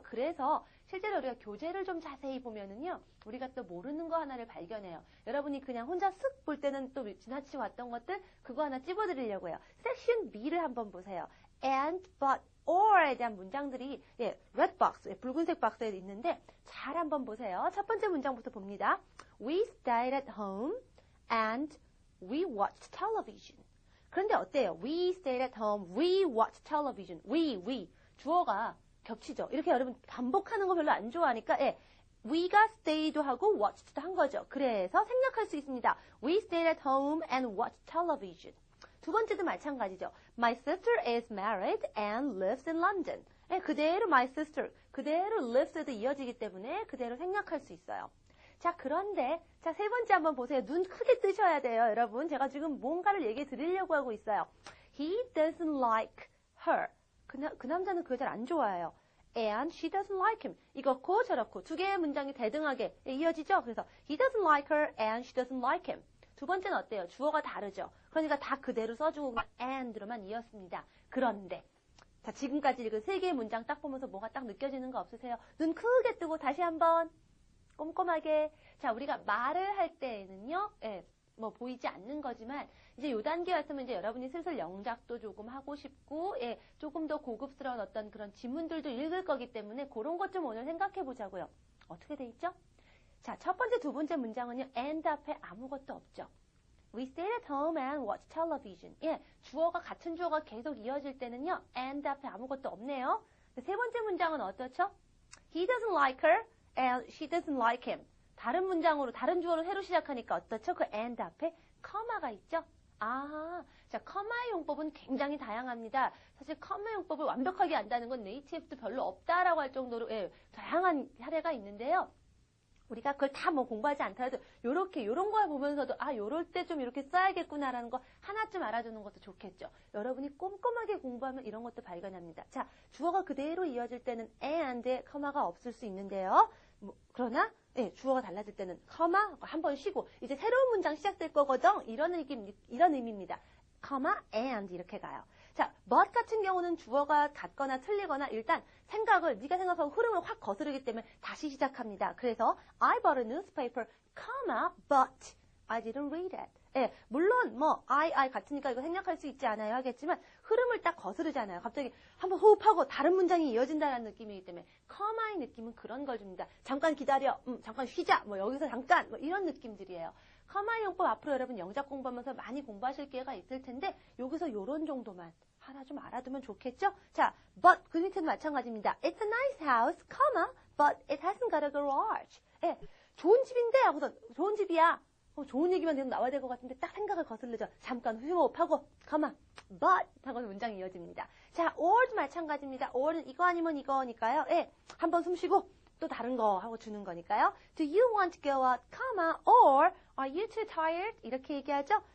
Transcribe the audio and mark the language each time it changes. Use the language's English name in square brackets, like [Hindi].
[Korean] 그래서 실제로 우리가 교재를 좀 자세히 보면은요. 우리가 또 모르는 거 하나를 발견해요. 여러분이 그냥 혼자 쓱 볼 때는 또 지나치게 왔던 것들 그거 하나 찝어드리려고 해요. 섹션 B를 한번 보세요. and, but, or에 대한 문장들이 red box, 붉은색 박스에 있는데 잘 한번 보세요. 첫 번째 문장부터 봅니다. [English] We stayed at home and we watched television. [Korean] 그런데 어때요? [English] We stayed at home, we watched television. [Korean] we. 주어가 겹치죠. 이렇게 여러분 반복하는 거 별로 안 좋아하니까 we가 stay도 하고 watched도 한 거죠. 그래서 생략할 수 있습니다. [English] We stayed at home and watched television. [Korean] 두 번째도 마찬가지죠. [English] My sister is married and lives in London. [Korean] 그대로 my sister, 그대로 lives에도 이어지기 때문에 그대로 생략할 수 있어요. 자, 그런데 세 번째 한번 보세요. 눈 크게 뜨셔야 돼요, 여러분. 제가 지금 뭔가를 얘기해 드리려고 하고 있어요. [English] He doesn't like her. [Korean] 그 남자는 그걸 잘 안 좋아해요. [English] And she doesn't like him. [Korean] 이렇고 저렇고 두 개의 문장이 대등하게 이어지죠. [English] 그래서 he doesn't like her and she doesn't like him. [Korean] 두 번째는 어때요? 주어가 다르죠. 그러니까 다 그대로 써주고 and로만 이었습니다. 그런데 자 지금까지 읽은 세 개의 문장 딱 보면서 뭐가 딱 느껴지는 거 없으세요? 눈 크게 뜨고 다시 한번 꼼꼼하게. 자 우리가 말을 할 때에는요. 뭐 보이지 않는 거지만 이제 요 단계 왔으면 이제 여러분이 슬슬 영작도 조금 하고 싶고 조금 더 고급스러운 어떤 그런 지문들도 읽을 거기 때문에 그런 것 좀 오늘 생각해 보자고요. 어떻게 돼 있죠? 자, 첫 번째, 두 번째 문장은요. and 앞에 아무것도 없죠. [English] We stayed at home and watched television. [Korean] 주어가 같은 주어가 계속 이어질 때는요. and 앞에 아무것도 없네요. 세 번째 문장은 어떻죠? [English] He doesn't like her and she doesn't like him. [Korean] 다른 문장으로, 다른 주어로 새로 시작하니까 어떻죠? 그 and 앞에 커마가 있죠? 자, 커마의 용법은 굉장히 다양합니다. 사실 커마 용법을 완벽하게 안다는 건 네이티브도 별로 없다라고 할 정도로 다양한 사례가 있는데요. 우리가 그걸 다 뭐 공부하지 않더라도 요런 걸 보면서도 요럴 때 좀 이렇게 써야겠구나라는 거 하나쯤 알아두는 것도 좋겠죠. 여러분이 꼼꼼하게 공부하면 이런 것도 발견합니다. 자, 주어가 그대로 이어질 때는 and에 커마가 없을 수 있는데요. 그러나 주어가 달라질 때는 커마 한 번 쉬고 이제 새로운 문장 시작될 거거든. 이런 의미입니다. 커마 and 이렇게 가요. 자, but 같은 경우는 주어가 같거나 틀리거나 일단 생각을 네가 생각하고 흐름을 확 거스르기 때문에 다시 시작합니다. [English] 그래서 I bought a newspaper, but I didn't read it. [Korean] 물론 I 같으니까 이거 생략할 수 있지 않아요 하겠지만 흐름을 딱 거스르잖아요. 갑자기 한번 호흡하고 다른 문장이 이어진다는 느낌이기 때문에 커마의 느낌은 그런 걸 줍니다. 잠깐 기다려, 잠깐 쉬자, 여기서 잠깐 이런 느낌들이에요. 커마의 용법 앞으로 여러분 영작 공부하면서 많이 공부하실 기회가 있을 텐데 여기서 요런 정도만 하나 좀 알아두면 좋겠죠? 자, but 그 밑에도 마찬가지입니다. [English] It's a nice house, but it hasn't got a garage. [Korean] 좋은 집인데 하고서 좋은 집이야. 좋은 얘기만 계속 나와야 될 것 같은데 딱 생각을 거슬르죠. 잠깐 휴호흡하고 but 하고 문장이 이어집니다. 자, or도 마찬가지입니다. or는 이거 아니면 이거니까요. 한번 숨 쉬고 또 다른 거 하고 주는 거니까요. [English] Do you want to go out, or are you too tired? [Korean] 이렇게 얘기하죠.